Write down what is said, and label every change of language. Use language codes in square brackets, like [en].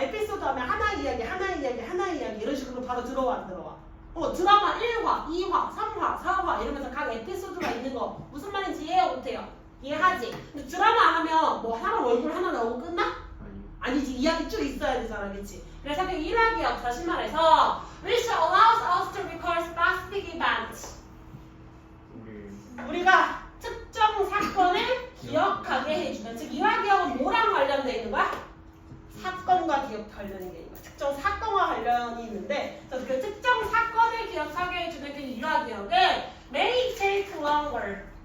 [ko] 에피소드 하면 하나 이야기 이런 식으로 바로 들어와 안 들어와? 드라마 1화, 2화, 3화, 4화 이러면서 각 에피소드가 있는 거 무슨 말인지 이해 못해요? 이해하지? 근데 드라마 하면 뭐 사람 얼굴 하나 나오고 끝나? 아니지. 이야기 쭉 있어야 되잖아. 그치? 그래서 그 일화기억 다시 말해서 [en] which allows us to recall specific events. [ko] 우리가 특정 사건을 기억하게 해주는, 즉 일화기억은 뭐랑 관련돼 있는 거야? 사건과 기억 관련이 있는 거야. 특정 사건과 관련이 있는데 그 특정 사건을 기억 기억하게 해주는 그 유화 기억은 [en] may take longer.